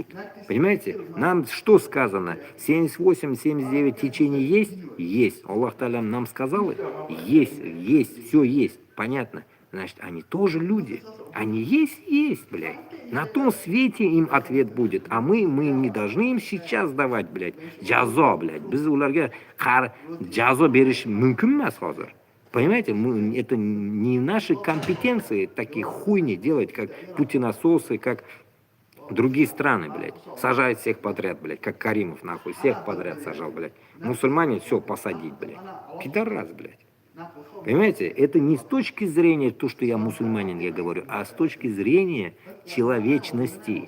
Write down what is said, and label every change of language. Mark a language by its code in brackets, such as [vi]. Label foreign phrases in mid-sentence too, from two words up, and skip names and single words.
[ru] Понимаете? Нам что сказано? 78-79 течений есть? Есть. Аллах Та'аля нам сказал? Есть, все есть. Понятно? Значит, они тоже люди. Они есть, блядь. На том свете им ответ будет. А мы не должны им сейчас давать, блядь. Джазо, блядь. [uz] Biz ularga джазо berish mumkin emas hozir. [ru] Понимаете, это не наши компетенции такие хуйни делать, как путинососы, как другие страны, блядь. Сажают всех подряд, блядь, как Каримов, нахуй. Всех подряд сажал, блядь. Мусульмане все посадить, блядь. Пидорас, блядь. Понимаете, это не с точки зрения то, что я мусульманин, я говорю, а с точки зрения человечности.